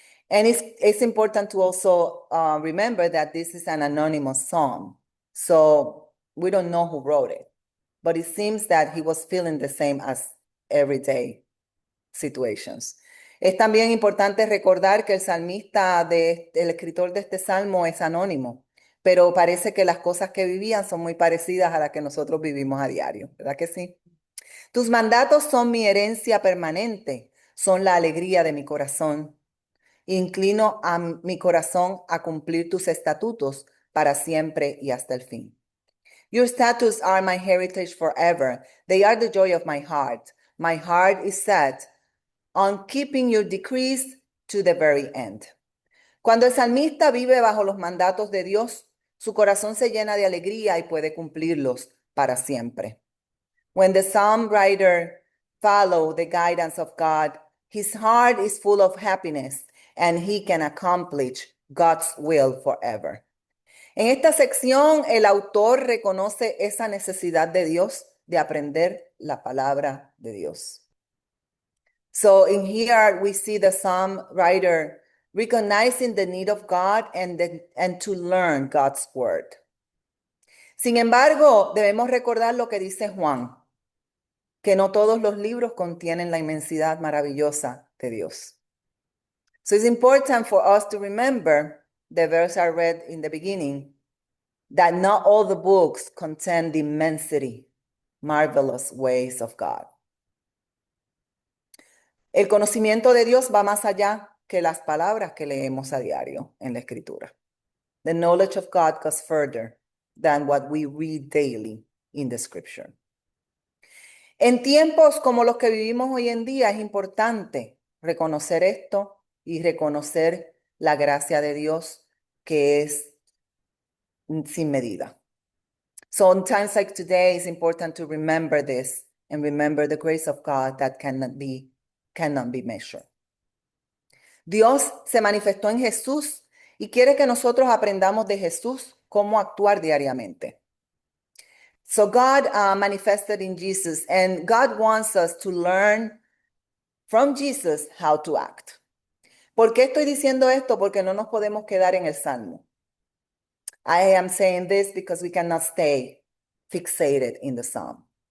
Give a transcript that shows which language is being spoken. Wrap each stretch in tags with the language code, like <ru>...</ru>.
<en>And it's important to also remember that this is an anonymous psalm. So we don't know who wrote it. But it seems that he was feeling the same as everyday situations.</en> <es>Es también importante recordar que el salmista, el escritor de este salmo es anónimo, pero parece que las cosas que vivían son muy parecidas a las que nosotros vivimos a diario, ¿verdad que sí? Tus mandatos son mi herencia permanente, son la alegría de mi corazón. Inclino a mi corazón a cumplir tus estatutos para siempre y hasta el fin.</es> <en>Your statutes are my heritage forever. They are the joy of my heart. My heart is set on keeping your decrees to the very end.</en> <es>Cuando el salmista vive bajo los mandatos de Dios, su corazón se llena de alegría y puede cumplirlos para siempre.</es> <en>When the psalm writer follows the guidance of God, his heart is full of happiness and he can accomplish God's will forever.</en> <es>En esta sección, el autor reconoce esa necesidad de Dios de aprender la palabra de Dios.</es> <en>So in here, we see the psalm writer recognizing the need of God and to learn God's word.</en> <es>Sin embargo, debemos recordar lo que dice Juan, que no todos los libros contienen la inmensidad maravillosa de Dios.</es> <en>So it's important for us to remember the verse I read in the beginning, that not all the books contain the immensity, marvelous ways of God.</en> <es>El conocimiento de Dios va más allá que las palabras que leemos a diario en la Escritura.</es> <en>The knowledge of God goes further than what we read daily in the Scripture.</en> <es>En tiempos como los que vivimos hoy en día es importante reconocer esto y reconocer la gracia de Dios que es sin medida.</es> <en>So in times like today, it's important to remember this and remember the grace of God that cannot be measured.</en> <es>Dios se manifestó en Jesús y quiere que nosotros aprendamos de Jesús cómo actuar diariamente.</es> <en>So God manifested in Jesus, and God wants us to learn from Jesus how to act.</en> <es>¿Por qué estoy diciendo esto? Porque no nos podemos quedar en el Salmo.</es> <en>I am saying this because we cannot stay fixated in the Psalm.</en>